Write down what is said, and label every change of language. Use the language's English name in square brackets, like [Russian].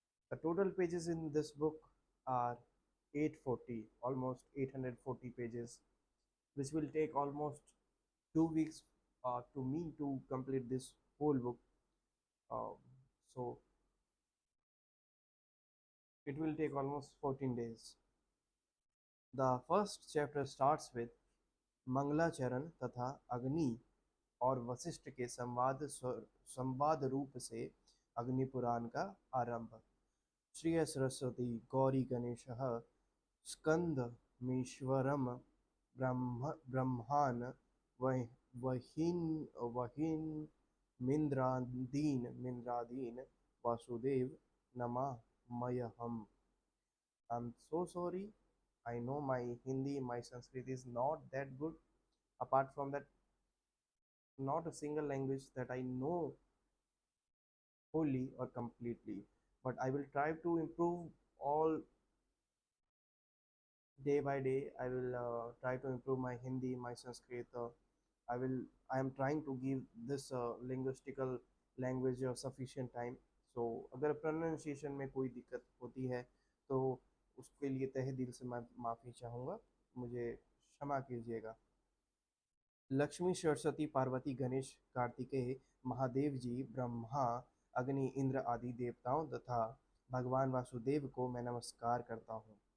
[English] The total pages in this book are 840, almost 840 pages, which will take almost 2 weeks to me to complete this whole book. Uh, so it will take almost 14 days. The first chapter starts with [Hindi] मंगलाचरण तथा अग्नि और वशिष्ठ के संवाद रूप से अग्नि पुराण का आरंभ। [Sanskrit] Shri Saraswati Gauri Ganesh स्कंदमीश्वरम ब्रह्मान् वहीन वहीन मिंद्रादीन Vasudev नमामयहम्। [English] I'm so sorry. I know my Hindi, my Sanskrit is not that good. Apart from that, not a single language that I know wholly or completely. But I will try to improve all day by day. I will try to improve my Hindi, my Sanskrit. I will. I am trying to give this linguistical language sufficient time. [Hindi] So अगर pronunciation में कोई दिक्कत होती है तो उसके लिए तहे दिल से मैं माफ़ी चाहूँगा, मुझे क्षमा कीजिएगा। लक्ष्मी सरस्वती पार्वती गणेश कार्तिकेय महादेव जी ब्रह्मा अग्नि इंद्र आदि देवताओं तथा भगवान वासुदेव को मैं नमस्कार करता हूँ।